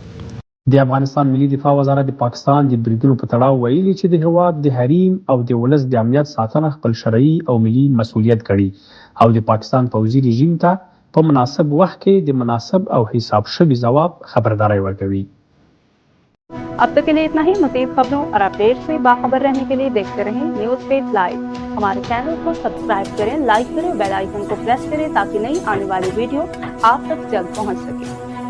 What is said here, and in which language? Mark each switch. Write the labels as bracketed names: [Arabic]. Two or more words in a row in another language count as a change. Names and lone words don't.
[Pashto] د افغانستان ملي دفاع وزارت د پاکستان د بریدونو په تړاو ویلي چې د هېواد د حریم او د ولس د امنیت ساتنه خپل شرعي او ملي مسؤلیت ګڼي او د پاکستان پوځي رژیم ته په مناسب وخت کې د مناسب او حساب شوي ځواب خبرداری ورکوي. [Urdu] اب تک کے لیے اتنا ہی. مزید خبروں اور اپڈیٹس سے باخبر رہنے کے لیے دیکھتے رہیں نیوز پیج لائیو. ہمارے چینل کو سبسکرائب کریں، لائک کریں, [English] bell icon [Urdu] کو پریس کریں تاکہ نئی آنے والی ویڈیو آپ تک جلد پہنچ سکے.